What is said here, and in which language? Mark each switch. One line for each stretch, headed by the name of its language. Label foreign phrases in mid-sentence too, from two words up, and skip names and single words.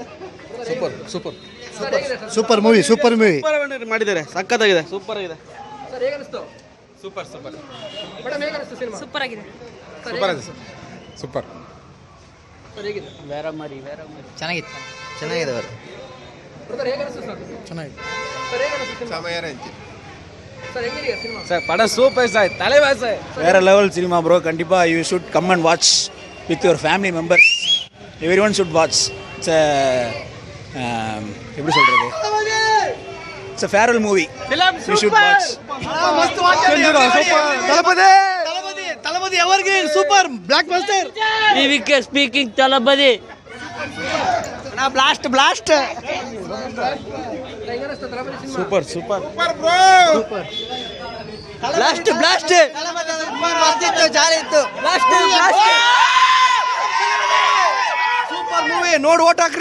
English: super movie
Kannada: ಮಾಡಿದ್ದಾರೆ, ಸಖತ್ತಾಗಿದೆ, ಸೂಪರ್ ಆಗಿದೆ. ಸೂಪರ್ ಆಗಿದೆ. ಸೂಪರ್. ಚೆನ್ನಾಗಿದೆ.
Tamil: சார் படம் சூப்பர் சார், தலைவா சார். வேற லெவல் சினிமா ப்ரோ.
English: கண்டிப்பாக you should come and watch with your family members. every one should watch. it's
Tamil: எப்படி சொல்கிறது,
English: it's a farewell movie. you should watch. Thalapathi evergreen super blockbuster. speaking Thalapathi.
Kannada: ಬ್ಲಾಸ್ಟ್ ಸೂಪರ್ ಬ್ಲಾಸ್ಟ್ ಜಾಲಿ ಇತ್ತು.
English: super movie,
Kannada: ನೋಡಿ ಓಟ್ ಹಾಕ್ರಿ.